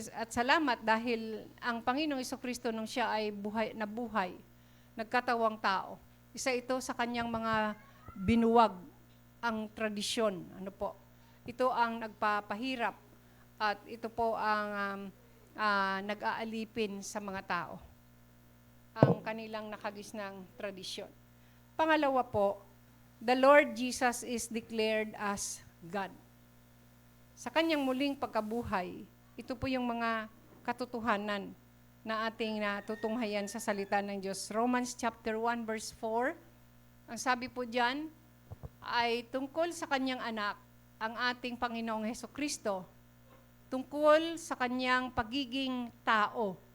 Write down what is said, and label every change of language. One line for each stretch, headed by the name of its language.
Filipino: Salamat dahil ang Panginoong Jesucristo nung siya ay nabuhay, nagkatawang tao. Isa ito sa kanyang mga binuwag ang tradisyon. Ano po? Ito ang nagpapahirap at ito po ang nag-aalipin sa mga tao. Ang kanilang nakagisnang tradisyon. Pangalawa po,
English: the Lord Jesus is declared as God.
Filipino: Sa kanyang muling pagkabuhay, ito po yung mga katotohanan na ating natutunghayan sa salita ng Diyos. Romans chapter 1 verse 4, ang sabi po diyan ay tungkol sa kanyang anak, ang ating Panginoong Hesukristo, tungkol sa kanyang pagiging tao.